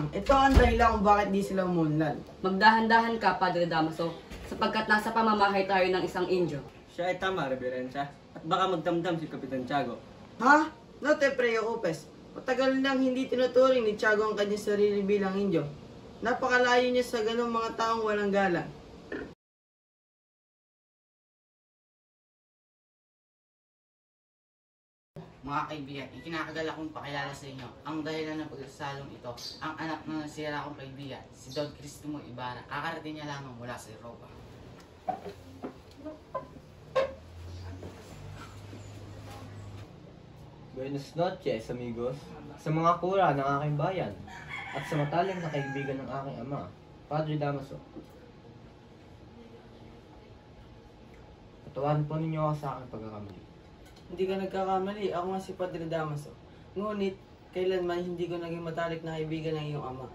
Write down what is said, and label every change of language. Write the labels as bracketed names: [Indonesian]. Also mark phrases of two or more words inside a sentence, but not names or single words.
[Filipino] Ito ang dahilan kung bakit di sila umunlad. Magdahan-dahan ka, Padre Damaso, sapagkat nasa pamamahay tayo ng isang Indio. Siya ay tama, Reverensya. At baka magdamdam si Kapitan Tiago. [Spanish] Ha? No te preocupes. [Filipino] Matagal nang hindi tinuturing ni Tiago ang kanyang sarili bilang Indio. Napakalayo niya sa ganong mga taong walang galang. Mga kaibigan, ikinakagala kong pakilala sa inyo ang dahilan ng pagsasalong ito. Ang anak ng nasira kong kaibigan, si Don Cristomo Ibarra. Kakarating niya lamang mula sa Europa. [Spanish] Buenas noches, amigos. [Filipino] Sa mga kura ng aking bayan at sa mataling na kaibigan ng aking ama, Padre Damaso. Patawarin po ninyo ako sa aking pagkakamali. Hindi ka nagkakamali. Ako nga si Padre Damaso. Ngunit, kailanman hindi ko naging matalik na kaibigan ng iyong ama.